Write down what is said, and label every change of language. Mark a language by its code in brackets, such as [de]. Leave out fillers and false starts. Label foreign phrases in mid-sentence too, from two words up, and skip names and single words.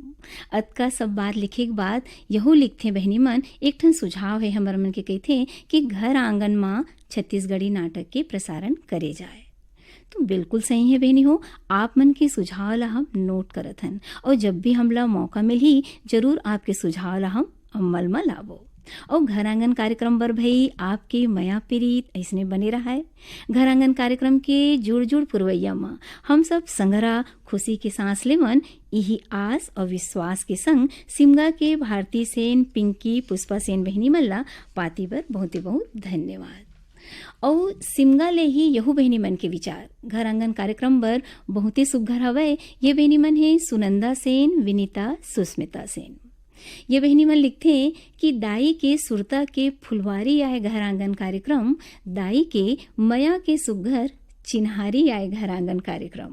[hne] अतका सब बात लिखे के बाद यहू लिखथे बहनी मन एक ठन सुझाव है हमर मन के कहथे कि घर आंगन में छत्तीसगढ़ी नाटक के प्रसारण करे जाए। तो बिल्कुल सही है बहनी हो, आप मन के सुझाव ला हम नोट करत हन और जब भी हमला मौका मिली जरूर आपके सुझाव ला हम अमल में लाबो। और घर आंगन कार्यक्रम बर भई आपके मया प्रीत ऐसने बने रहा है। घर आंगन कार्यक्रम के जुड़ जुड़ पुरवैया में हम सब संगरा खुशी के सांस ले मन यही आस और विश्वास के संग सिमगा के भारती सेन, पिंकी, पुष्पा सेन बहनी मल्ला पाती बर बहुत बहुत धन्यवाद। और सिमगा ले ही यहू बहनी मन के विचार घर आंगन कार्यक्रम बर बहुते सुघर हवय। ये बहनी मन है सुनंदा सेन, विनीता, सुस्मिता सेन। ये बहनी मन लिखते कि दाई के सुरता के फुलवारी आए घर आंगन कार्यक्रम, दाई के मया के सुघर चिन्हारी आए घर आंगन कार्यक्रम।